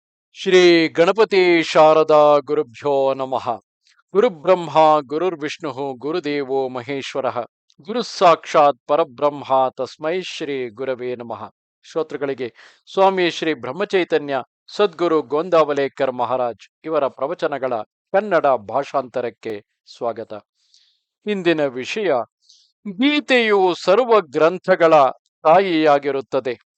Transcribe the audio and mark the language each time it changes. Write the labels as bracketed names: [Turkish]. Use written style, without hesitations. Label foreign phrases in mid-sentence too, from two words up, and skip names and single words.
[Sanskrit] ಶ್ರೀ ಗಣಪತಿ ಶಾರದಾ ಗುರುಭ್ಯೋ ನಮಃ. ಗುರುಬ್ರಹ್ಮ ಗುರುರ್ವಿಷ್ಣು ಗುರುದೇವೋ ಮಹೇಶ್ವರ. ಗುರು ಸಾಕ್ಷಾತ್ ಪರಬ್ರಹ್ಮ ತಸ್ಮೈ ಶ್ರೀ ಗುರವೇ ನಮಃ. [Kannada] ಶ್ರೋತೃಗಳಿಗೆ ಸ್ವಾಮಿ ಶ್ರೀ ಬ್ರಹ್ಮಚೈತನ್ಯ ಸದ್ಗುರು ಗೋಂದಾವಲೇಕರ್ ಮಹಾರಾಜ್ ಇವರ ಪ್ರವಚನಗಳ ಕನ್ನಡ ಭಾಷಾಂತರಕ್ಕೆ ಸ್ವಾಗತ. ಇಂದಿನ ವಿಷಯ: ಗೀತೆಯು ಸರ್ವ ಗ್ರಂಥಗಳ ತಾಯಿಯಾಗಿರುತ್ತದೆ.